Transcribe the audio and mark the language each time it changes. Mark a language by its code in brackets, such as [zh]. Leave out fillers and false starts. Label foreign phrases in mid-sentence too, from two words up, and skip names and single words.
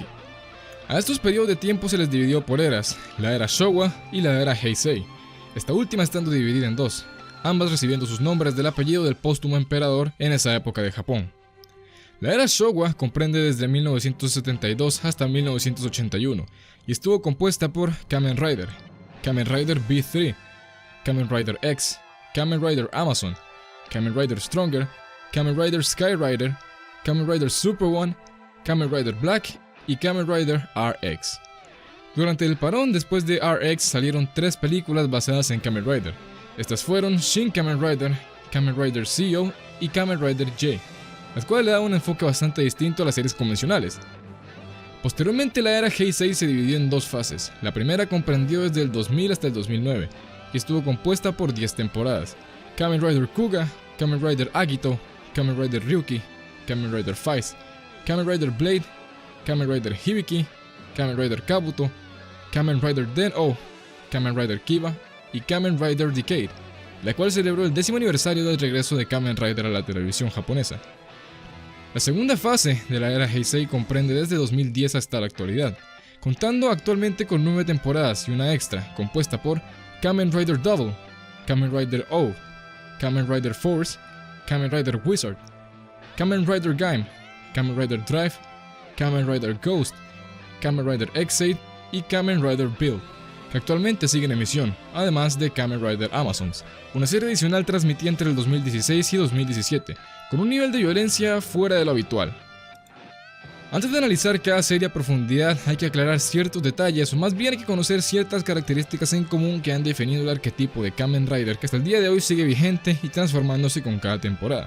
[es] A estos periodos de tiempo se les dividió por eras, la era Showa y la era Heisei, esta última estando dividida en dos, ambas recibiendo sus nombres del apellido del póstumo emperador en esa época de Japón. La era Showa comprende desde 1972 hasta 1981 y estuvo compuesta por Kamen Rider B3, Kamen Rider X, Kamen Rider Amazon, Kamen Rider Stronger, Kamen Rider Sky Rider, Kamen Rider Super One, Kamen Rider Black y Kamen Rider RX. Durante el parón después de RX salieron 3 películas basadas en Kamen Rider. Estas fueron Shin Kamen Rider CEO y Kamen Rider J, las cuales le daban un enfoque bastante distinto a las series convencionales. Posteriormente la era Heisei se dividió en 2 fases. La primera comprendió desde el 2000 hasta el 2009 y estuvo compuesta por 10 temporadas. Kamen Rider Kuga, Kamen Rider Agito, Kamen Rider Ryuki, Kamen Rider Faiz, Kamen Rider Blade, Kamen Rider Hibiki, Kamen Rider Kabuto, Kamen Rider Den-O, Kamen Rider Kiba y Kamen Rider Decade, la cual celebró el 10º aniversario del regreso de Kamen Rider a la televisión japonesa. La segunda fase de la era Heisei comprende desde 2010 hasta la actualidad, contando actualmente con 9 temporadas y una extra, compuesta por Kamen Rider Double, Kamen Rider O, Kamen Rider Force, Kamen Rider Wizard, Kamen Rider Gaim, Kamen Rider Drive, Kamen Rider Ghost, Kamen Rider X8 y Kamen Rider Build, que actualmente sigue en emisión, además de Kamen Rider Amazons, una serie adicional transmitida entre el 2016 y 2017, con un nivel de violencia fuera de lo habitual. Antes de analizar cada serie a profundidad, hay que aclarar ciertos detalles, o más bien hay que conocer ciertas características en común que han definido el arquetipo de Kamen Rider, que hasta el día de hoy sigue vigente y transformándose con cada temporada.